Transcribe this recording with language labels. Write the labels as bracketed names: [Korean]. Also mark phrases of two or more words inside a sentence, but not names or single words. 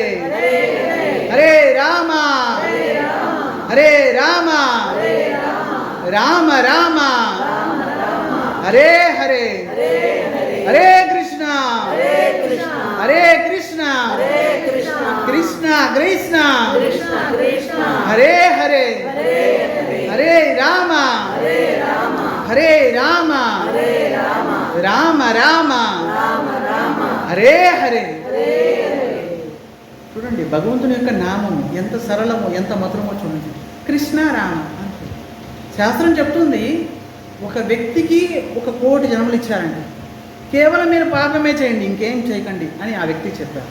[Sanskrit] హరే రామ హరే రామ రామ రామ హరే హరే హరే కృష్ణ హరే కృష్ణ కృష్ణ కృష్ణ హరే హరే హరే రామ హరే రామ రామ రామ హరే హరే. [Telugu] చూడండి, భగవంతుని యొక్క నామం ఎంత సరళమో ఎంత మధురమో చూడండి. కృష్ణ రామ అంటే శాస్త్రం చెప్తుంది, ఒక వ్యక్తికి 1,000,000 జన్మలు ఇచ్చారండి, కేవలం మీరు పాపమే చేయండి, ఇంకేం చేయకండి అని ఆ వ్యక్తికి చెప్పారు.